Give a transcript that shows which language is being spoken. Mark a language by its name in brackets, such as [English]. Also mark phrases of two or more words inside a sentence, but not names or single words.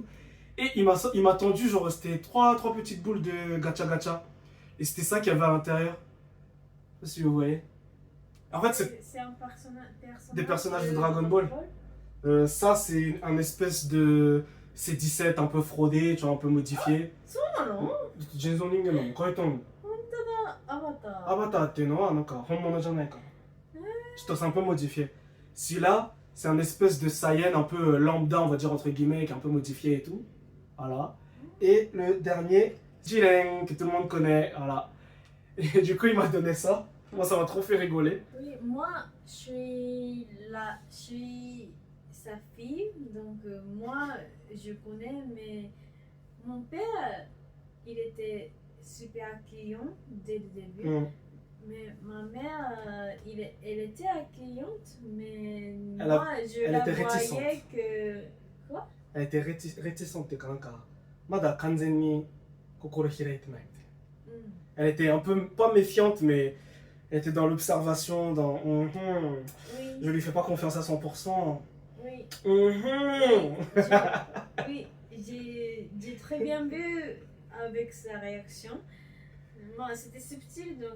[French] Et il m'a tendu, genre, c'était trois petites boules de gacha gacha. Et c'était ça qu'il y avait à l'intérieur. Je sais pas si vous voyez. En fait, C'est un personnage des personnages de Dragon Ball. Ça, c'est un espèce de C17 un peu fraudé, tu vois, un peu modifié. [Japanese] そうなの？ジェイソン人間のこういうトーン。アバター。アバターっていうのはなんか本物じゃないから。 [French] ちょっとc'est un peu modifié. Celui-là, c'est un espèce de Saiyan un peu lambda, on va dire entre guillemets, qui est un peu modifié et tout. Voilà. Et le dernier, Jiren, que tout le monde connaît. Voilà. Et du coup, il m'a donné ça. Moi, ça m'a trop fait rigoler. Oui, moi, je suis sa fille, donc moi, je connais, mais mon père, il était super accueillant dès le début. Mm. Mais ma mère, elle était accueillante, mais Elle moi, je elle la était réticente. voyais que... Quoi? Elle était réticente [Japanese] っていうかなんかまだ完全に心開いてないみたいな。うん。 [French] Elle était un peu, pas méfiante, mais elle était dans l'observation, dans Oui, je lui fais pas confiance à 100%. oui. Mhm. Oui, j'ai très bien vu avec sa réaction. Bon, c'était subtil donc.